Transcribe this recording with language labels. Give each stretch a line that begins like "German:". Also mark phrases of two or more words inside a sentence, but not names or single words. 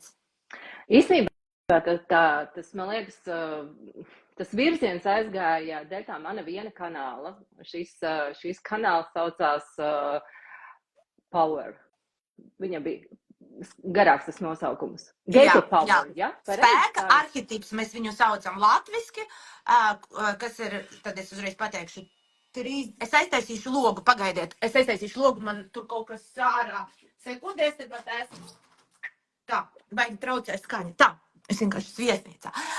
Latvian: Īstenībā tas, man liekas, tas virziens aizgāja dēļ tā mana viena kanāla. Šīs kanāls saucās Power. Viņam bija garāks tas nosaukums. Gate of Power, ja? Spēka arhetips, mēs viņu saucam latviski, kas ir, tad es uzreiz pateikšu, es aiztaisīšu logu, pagaidiet, man tur kaut kas sārā. Sekundēs, tad pat esmu. Tā, baigi traucē skaņa. Tā, es vienkārši viesnīcā.